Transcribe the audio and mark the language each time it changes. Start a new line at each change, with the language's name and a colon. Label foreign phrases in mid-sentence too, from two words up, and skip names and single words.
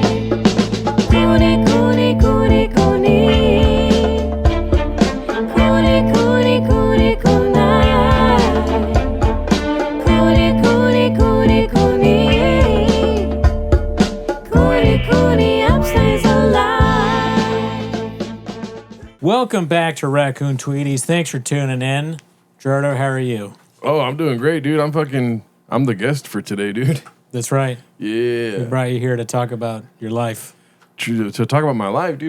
English: Cooney, Cooney, Cooney, Cooney. Cooney, Cooney, Cooney, Cooney. Cooney, Cooney, Cooney, Cooney. Cooney, Cooney, upstays alive. Welcome back to Raccoon Tweeties. Thanks for tuning in. Gerardo, how are you? Oh, I'm doing great, dude. I'm the guest for today, dude. That's right. Yeah. We brought you here to talk about your life. To talk about my life, dude.